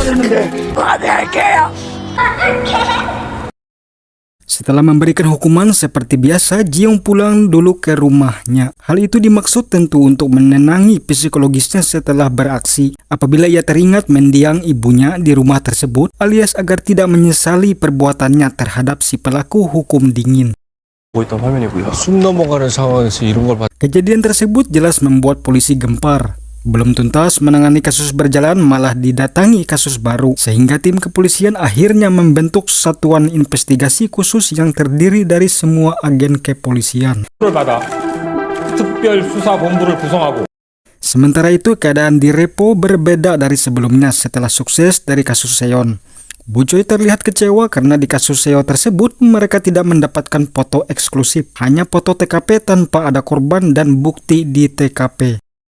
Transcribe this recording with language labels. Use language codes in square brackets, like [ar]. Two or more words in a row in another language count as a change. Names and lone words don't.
[id] Setelah memberikan hukuman seperti biasa, Jiong pulang dulu ke rumahnya. Hal itu dimaksud tentu untuk menenangi psikologisnya setelah beraksi. Apabila ia teringat mendiang ibunya di rumah tersebut, alias agar tidak menyesali perbuatannya terhadap si pelaku hukum dingin. [ko] 숨 넘어가는 상황에서 이런 걸 [id] Kejadian tersebut jelas membuat polisi gempar. Belum tuntas menangani kasus berjalan, malah didatangi kasus baru, sehingga tim kepolisian akhirnya membentuk satuan investigasi khusus yang terdiri dari semua agen kepolisian. [ko] 받아 특별수사본부를 구성하고 [id] Sementara itu, keadaan di Repo berbeda dari sebelumnya setelah sukses dari kasus Seon. Bu Choi terlihat kecewa karena di kasus Seo tersebut mereka tidak mendapatkan foto eksklusif, hanya foto TKP tanpa ada korban dan bukti di TKP.